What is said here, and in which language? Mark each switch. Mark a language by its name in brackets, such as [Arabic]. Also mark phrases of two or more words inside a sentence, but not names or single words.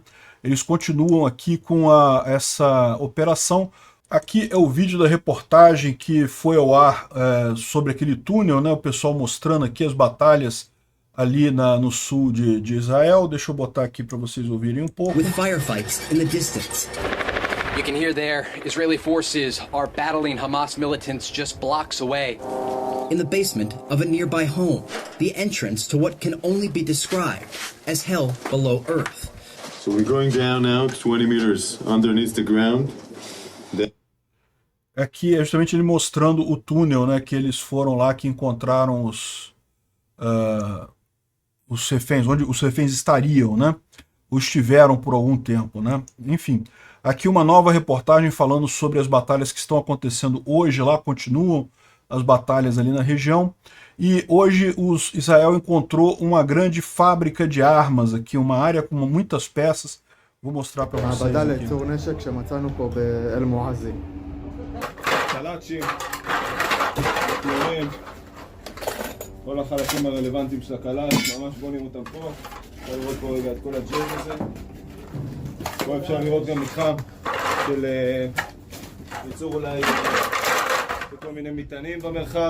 [Portuguese] Eles continuam aqui com essa operação. Aqui é o vídeo da reportagem que foi ao ar sobre aquele túnel, né? O pessoal mostrando aqui as batalhas ali no sul de Israel. Deixa eu botar aqui para vocês ouvirem um pouco. [English] With firefights in the distance. You can hear there, Israeli forces are battling Hamas militants just blocks away. In the basement of a nearby home, the entrance to what can only be described as hell below earth. So we're going down now 20 meters underneath the ground. [Portuguese] Aqui é justamente ele mostrando o túnel, né, que eles foram lá, que encontraram os reféns, onde os reféns estariam, né, ou estiveram por algum tempo, né. Enfim, aqui uma nova reportagem falando sobre as batalhas que estão acontecendo hoje lá, continuam as batalhas ali na região, e hoje Israel encontrou uma grande fábrica de armas aqui, uma área com muitas peças. Vou mostrar para vocês aqui. [Hebrew] קלאצ'ים, כל החלקים הרלוונטיים של הקלאץ', ממש בונים אותם פה. אפשר לראות פה רגע את כל הג'אז הזה. פה אפשר לראות גם מתחם של ייצור אולי בכל מיני מטענים במרחב.